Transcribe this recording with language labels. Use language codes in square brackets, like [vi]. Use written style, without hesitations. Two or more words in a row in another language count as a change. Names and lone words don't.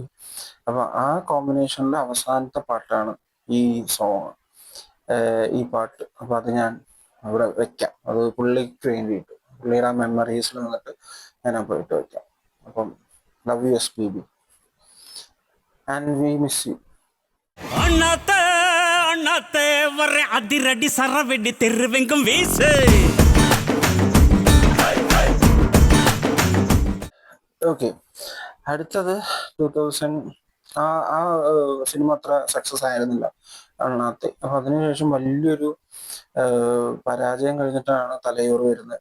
[ml] അപ്പൊ ആ കോമ്പിനേഷനിലെ അവസാനത്തെ പാട്ടാണ് ഈ സോങ്, ഈ പാട്ട്. അപ്പൊ അത് ഞാൻ അവിടെ വെക്കാം. അത് പുള്ളിക്ക് വേണ്ടിയിട്ട്, പുള്ളിയുടെ ആ മെമ്മറീസിൽ നിന്നിട്ട് ഞാൻ അപ്പോൾ ഇട്ട് വെക്കാം. [en] അപ്പം love you SPB and we miss you. [ta] அண்ணாத்த அண்ணாத்த வர அதிரடி சரவெடி தெருவெங்கும் வீசு. [ml] ഓക്കെ, അടുത്തത് 2000 ആ സിനിമ അത്ര സക്സസ് ആയിരുന്നില്ല അണ്ണാത്തെ. അപ്പൊ അതിനുശേഷം വലിയൊരു പരാജയം കഴിഞ്ഞിട്ടാണ് തലയോറ് വരുന്നത്.